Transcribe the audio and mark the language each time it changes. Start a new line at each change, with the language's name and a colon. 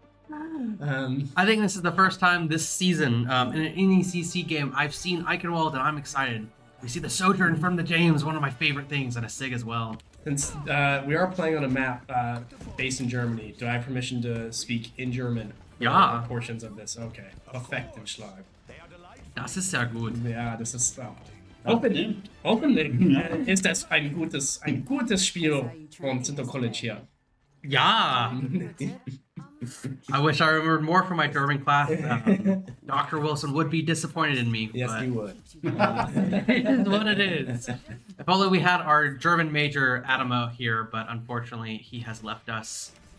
English: I think this is the first time this season in an NECC game I've seen Eichenwald, and I'm excited. We see the Sojourn from the James, one of my favorite things, and a Sig as well. Since we are playing on a map based in Germany, do I have permission to speak in German?
German: Ja.
English: Portions of this. Okay.
German: Perfekten Schlag. Das ist sehr gut. Ja, das ist hoffentlich ist das ein gutes Spiel vom Center College hier. Ja.
English: I wish I remembered more from my German class. Dr. Wilson would be disappointed in me. Yes, but he would. it is what it is. If only we had our German major Adamo here, but unfortunately he has left us.